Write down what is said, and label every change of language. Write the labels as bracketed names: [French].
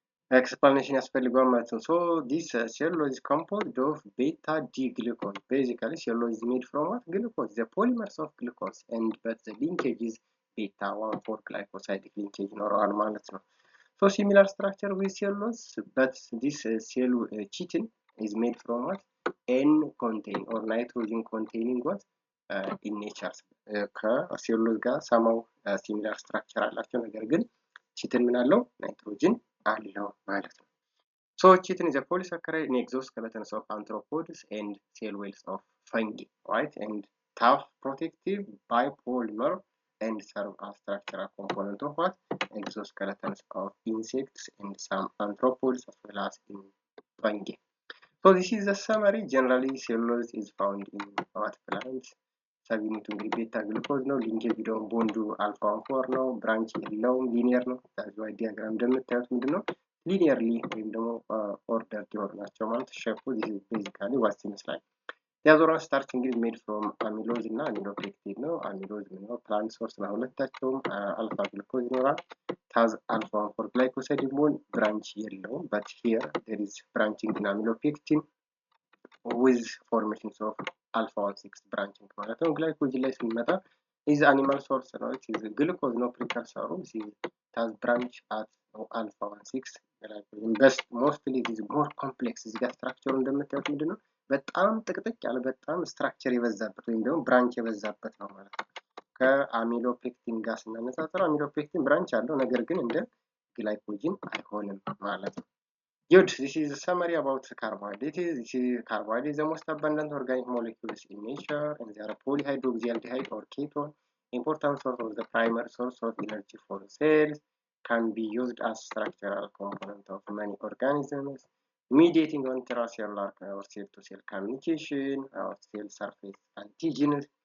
[English] explanation [Amharic] ያስፈልገዋል ማለት ነው [English] so this cellulose is composed of beta D glucose basically cellulose is made from what glucose the polymers of glucose and but the linkage is beta 1,4 glycosidic linkage [Amharic] ይኖረዋል ማለት ነው [English] So similar structure with cellulose, but this chitin is made from what? N contain or nitrogen containing what? In nature [Amharic] ከሴሉሎዝ ጋር ሰማው ሲሚላር ስትራክቸር አላቸው። ነገር ግን ቺትን ምን አለው? ናይትሮጅን አለው ማለት ነው። [English] So chitin is a polysaccharide in exoskeletons of arthropods and cell walls of fungi, right? And tough protective bipolymer and serve as structural component of what? Exoskeletons of insects and some arthropods as well as in fungi. So this is a summary. Generally, cellulose is found in what plants? [Amharic] ሰብዩኒቱ እንግዲህ ቤታ ግሉኮዝ ነው። ሊንኬጅ ደግሞ ቦንዱ አልፋ 1 ነው። ብራንች የለውም፣ ሊኒየር ነው። ታዲያ ዲያግራም እንደምታዩት ምንድነው ሊኒየርሊ ወይም ደግሞ ኦርደርድ የሆኑ ናቸው ማለት ሼፑ ቤዚካሊ ዋት ይመስላል። ያዞራ ስታርች እንግዲህ [English] ሜድ ፍሮም [Amharic] አሚሎዝ እና አሚሎፔክቲን ነው። አሚሎዝ ምንለው ፕላንት ሶርስ ነው። ሁለታቸውም አልፋ ግሉኮዝ ይኖራል። ታዝ አልፋ 1 ግላይኮሳይድ ቦን ብራንች የለውም። [English] በት ሂር ዜር ኢዝ ብራንቺንግ ኢን አሚሎፔክቲን with formations of alpha 1,6 branching [Amharic] ማለት ነው። ግላይኮጅን ላይ ስንመጣ [English] is animal source [Amharic] ነው። is glucose ነው precursor [English] it has branch at alpha 1,6 [Amharic] ግላይኮጅን [English] best mostly is more complex [Amharic] እዚህ ጋር ስትራክቸሩ እንደምታዩት ምንድነው በጣም ጥቅጥቅ ያለ በጣም ስትራክቸር የበዛበት ወይም ደግሞ ብራንች የበዛበት ነው ማለት ነው። ከአሚሎፔክቲን ጋር ስናነጻጽር አሚሎፔክቲን ብራንች አለው ነገር ግን እንደ ግላይኮጅን አይሆንም ማለት ነው። [English] Good. This is a summary about carbohydrates. Carbohydrate is the most abundant organic molecules in nature, and they are polyhydroxyaldehyde or ketone. Important source of the primary source of energy for cells, can be used as structural component of many organisms, mediating on intracellular or cell-to-cell communication, or cell surface antigens,